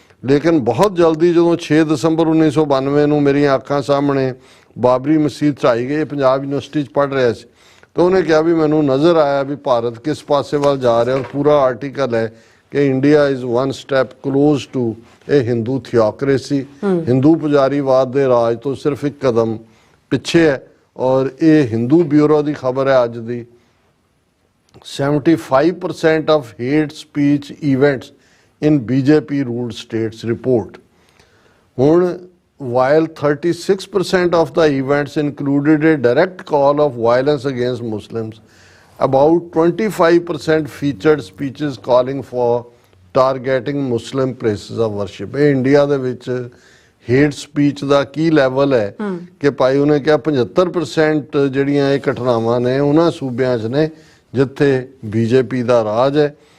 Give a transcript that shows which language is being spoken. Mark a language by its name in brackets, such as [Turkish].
[Punjabi] ਲੇਕਿਨ ਬਹੁਤ ਜਲਦੀ ਜਦੋਂ 6 ਦਸੰਬਰ 1992 ਨੂੰ ਮੇਰੀਆਂ ਅੱਖਾਂ ਸਾਹਮਣੇ ਬਾਬਰੀ ਮਸਜਿਦ ਢਾਈ ਗਈ, ਪੰਜਾਬ ਯੂਨੀਵਰਸਿਟੀ 'ਚ ਪੜ੍ਹ ਰਿਹਾ ਸੀ, ਤਾਂ ਉਹਨੇ ਕਿਹਾ ਵੀ ਮੈਨੂੰ ਨਜ਼ਰ ਆਇਆ ਵੀ ਭਾਰਤ ਕਿਸ ਪਾਸੇ ਵੱਲ ਜਾ ਰਿਹਾ। ਔਰ ਪੂਰਾ ਆਰਟੀਕਲ ਹੈ ਕਿ [English] India is one step close to [Punjabi] ਇਹ ਹਿੰਦੂ ਥੀਓਕ੍ਰੇਸੀ, ਹਿੰਦੂ ਪੁਜਾਰੀਵਾਦ ਦੇ ਰਾਜ ਤੋਂ ਸਿਰਫ ਇੱਕ ਕਦਮ ਪਿੱਛੇ ਹੈ। ਔਰ ਇਹ ਹਿੰਦੂ ਬਿਊਰੋ ਦੀ ਖਬਰ ਹੈ ਅੱਜ ਦੀ। [English] 75% of hate speech events in BJP ruled states report. ਹੁਣ while 36% of the events included a direct call of violence against Muslims, about 25% featured speeches calling for targeting Muslim places of worship. [Punjabi] ਇਹ India ਦੇ ਵਿੱਚ hate speech ਦਾ ਕੀ level ਹੈ ਕਿ ਭਾਈ ਉਹਨੇ ਕਿਹਾ 75% ਜਿਹੜੀਆਂ ਇਹ ਘਟਨਾਵਾਂ ਨੇ ਉਹਨਾਂ ਸੂਬਿਆਂ 'ਚ ਨੇ ਜਿੱਥੇ ਬੀਜੇਪੀ ਦਾ ਰਾਜ ਹੈ।